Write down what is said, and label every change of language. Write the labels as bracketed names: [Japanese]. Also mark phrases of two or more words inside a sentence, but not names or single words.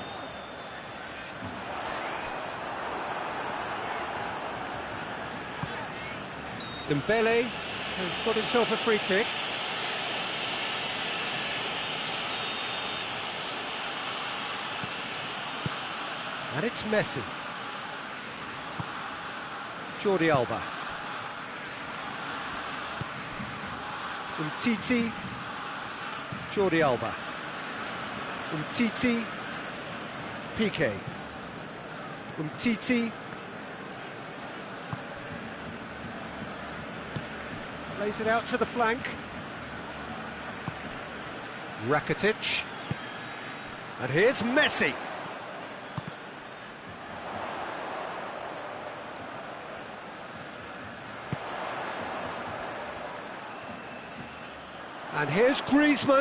[English] Dembele has got himself a free kick. And it's Messi. Jordi Alba. Umtiti. Jordi Alba. Umtiti. Piqué. Umtiti. Plays it out to the flank. Rakitic. And here's Messi. And here's Griezmann.